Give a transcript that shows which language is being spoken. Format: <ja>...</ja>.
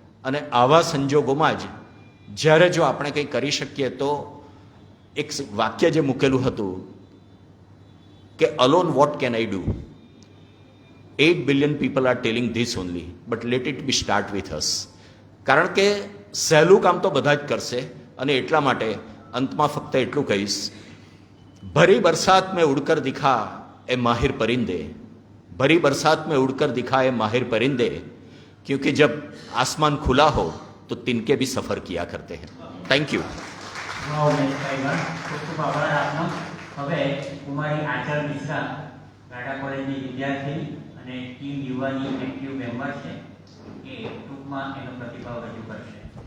<gu>અને આવા સંજોગોમાં જ જ્યારે જો આપણે કંઈ કરી શકીએ તો એક વાક્ય જે મૂકેલું હતું કે</gu> <en>Alone what can I do, 8 billion people are telling this only, but let it be start with us.</en> <gu>કારણ કે સહેલું કામ તો બધા જ કરશે, અને એટલા માટે અંતમાં ફક્ત એટલું કહીશ,</gu> <hi>ભરી બરસાત મેં ઉડકર દિખા ए माहिर परिंदे, भरी बरसात में उड़कर दिखाए माहिर परिंदे, क्योंकि जब आसमान खुला हो तो तिनके भी सफर किया करते हैं.</hi> <en>Thank you.</en> <gu>વાહ ઉમેશભાઈ ગણ, ખૂબ ખૂબ આભાર આપનો. હવે કુમારી આચલ મિશ્રા ગાડા કોલેજની વિદ્યાર્થીની અને ટીમ યુવાની એક્ટિવ મેમ્બર છે, એ ટૂંકમાં એનો પ્રતિભાવ રજૂ કરશે.</gu>